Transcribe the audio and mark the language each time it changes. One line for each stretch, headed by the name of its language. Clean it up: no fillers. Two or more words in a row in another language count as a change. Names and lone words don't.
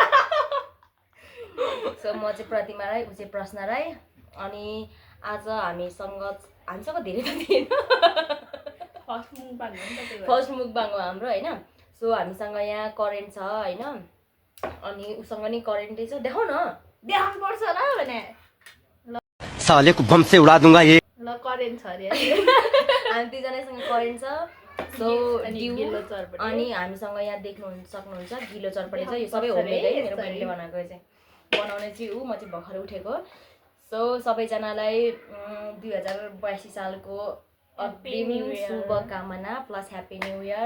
Nepali: सो म चाहिँ प्रतिमा राई, ऊ चाहिँ प्रश्न राई। अनि आज हामीसँग धेरै त थिएन,
English: first mukbang
Nepali: हो हाम्रो होइन। सो हामीसँग यहाँ करेन्ट छ होइन, अनि उसँग नि करेन्टै छ। देखाउ न, देखाउनु पर्छ ल भने
Hindi: साले को बम से उड़ा दूंगा ये।
Nepali: ल करेन्ट छ अरे हामी दुईजनासँग करेन्ट छ। सो अनि हामीसँग यहाँ देख्नु सक्नुहुन्छ गिलो चरपटे छ। यो सबै होममेड है, मेरो बहिनीले बनाएको चाहिँ। बनाउने चाहिँ ऊ, म चाहिँ भर्खर उठेको। सो सबैजनालाई 2082 सालको अग्रिम शुभकामना प्लस
English: happy new year.